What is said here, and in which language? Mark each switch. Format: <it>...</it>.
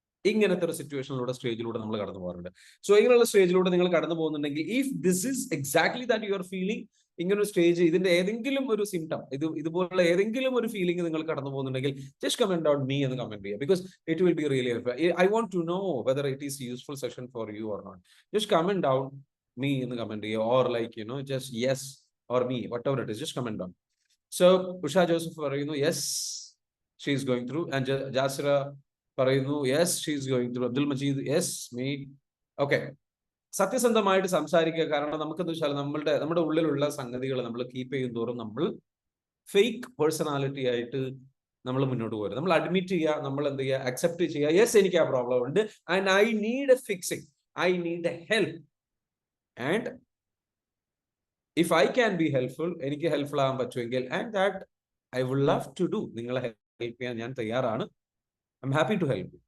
<ml>ഇങ്ങനത്തെ ഒരു സിറ്റുവേഷനിലൂടെ, സ്റ്റേജിലൂടെ നമ്മൾ കടന്നു പോകാറുണ്ട്. സോ ഇങ്ങനെയുള്ള സ്റ്റേജിലൂടെ നിങ്ങൾ കടന്നു പോകുന്നുണ്ടെങ്കിൽ,</ml> <en>if this is exactly that you are feeling,</en> <ml>ഇങ്ങനൊരു സ്റ്റേജ്, ഇതിന്റെ ഏതെങ്കിലും ഒരു സിംറ്റം, ഇതുപോലുള്ള ഏതെങ്കിലും ഒരു ഫീലിംഗ് നിങ്ങൾ കടന്നു പോകുന്നുണ്ടെങ്കിൽ,</ml> <en>just comment out me</en> <ml>എന്ന് കമന്റ് ചെയ്യുക.</ml> <en>Because it will be really helpful. I want to know whether it is useful session for you or not. Just comment down me</en> <ml>എന്ന് കമന്റ് ചെയ്യുക,</ml> <en>Or like just yes or me, whatever it is, just comment down. So Usha Joseph പറയുന്നു yes she is going through, and Jasira പറയുന്നു yes she is going through, Abdul Majid yes me.</en> <ml>Okay, സത്യസന്ധമായിട്ട് സംസാരിക്കുക. കാരണം നമുക്കെന്ന് വെച്ചാൽ നമ്മുടെ ഉള്ളിലുള്ള സംഗതികൾ നമ്മൾ കീപ്പ് ചെയ്യും തോറും നമ്മൾ ഫേക്ക് പേഴ്സണാലിറ്റി ആയിട്ട് നമ്മൾ മുന്നോട്ട് പോരുക. നമ്മൾ അഡ്മിറ്റ് ചെയ്യുക, നമ്മൾ എന്ത് ചെയ്യുക, അക്സെപ്റ്റ് ചെയ്യുക, യെസ് എനിക്ക് ആ പ്രോബ്ലം ഉണ്ട്</ml> <en>and I need a fixing, I need a help, and if I can be helpful,</en> <ml>എനിക്ക് ഹെൽപ്ഫുൾ ആകാൻ പറ്റുമെങ്കിൽ,</ml> <en>and that I would love to do,</en> <ml>നിങ്ങളെ ഹെൽപ്പ് ചെയ്യാൻ ഞാൻ തയ്യാറാണ്.</ml> <en>I'm happy to help you.</en>